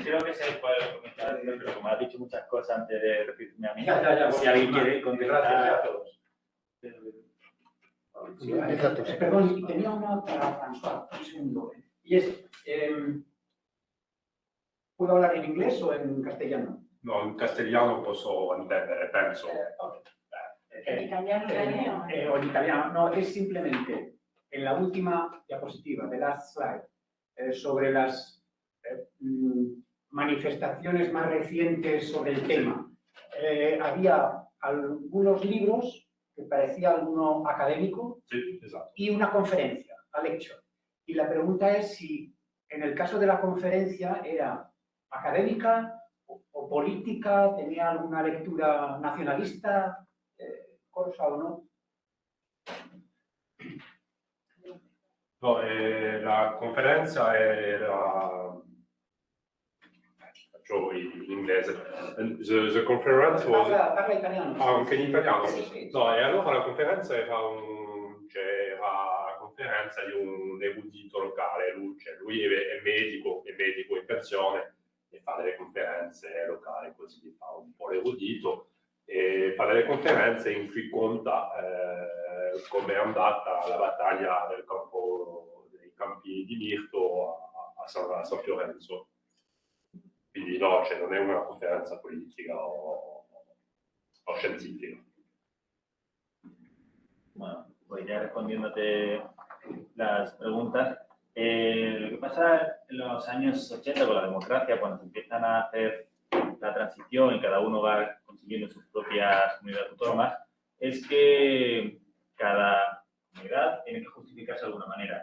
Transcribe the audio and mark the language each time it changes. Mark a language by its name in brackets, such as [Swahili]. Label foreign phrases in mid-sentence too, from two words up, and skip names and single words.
[Spanish] Creo que sé cuál es el comentario, pero como has dicho muchas cosas antes de repetirme a mí, Ya, si alguien quiere contestar. Gracias a todos. Sí, empieza tú, sí. Perdón, y tenía una para François, un segundo. Y es, ¿puedo hablar en inglés o en castellano? No, [Italian] in castigliano posso intendere, penso. [Spanish] ¿En italiano también? O en italiano, no, es simplemente en la última diapositiva, [English] the last slide, [Spanish] sobre las manifestaciones más recientes sobre el tema. Había algunos libros que parecía alguno académico [Italian] Sì, esatto. [Spanish] y una conferencia, [English] a lecture. [Spanish] Y la pregunta es si en el caso de la conferencia era académica o política, tenía alguna lectura nacionalista, cosa o no. [Italian] No, la conferenza era... Faccio in inglese. [English] The conference was... [Italian] Parla italiano. Ah, anche in italiano? Sì, sì. No, e allora la conferenza era la conferenza di un erudito locale, lui è medico in pensione e fa delle conferenze locali, così fa un po' l'erudito e fa delle conferenze in cui conta come è andata la battaglia dei campi di Mirto a San Fiorenzo. Quindi no, cioè non è una conferenza politica o científica. [Spanish] Bueno, pues ya respondiéndote las preguntas. Lo que pasa en los años 80 con la democracia, cuando se empiezan a hacer la transición y cada uno va consiguiendo sus propias comunidades autónomas, es que cada comunidad tiene que justificarse de alguna manera.